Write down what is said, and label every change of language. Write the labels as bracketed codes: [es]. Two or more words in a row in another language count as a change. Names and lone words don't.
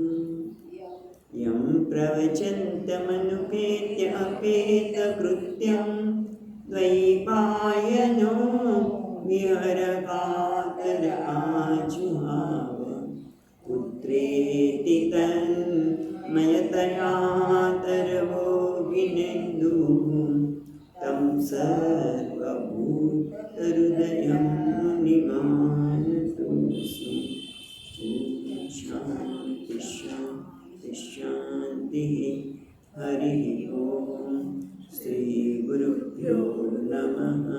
[sa] यं प्रवचन्तमनुपेत्य अपेतकृत्यं द्वैपायनो विहरकातर आजुहाव. पुत्रेति तन्मयतया तरवो विनेदुः तं सर्वभूतहृदयं मुनिमानतोऽस्मि. शान्ति शान्ति शान्तिः. हरिः ओम. श्री गुरुभ्यो नमः.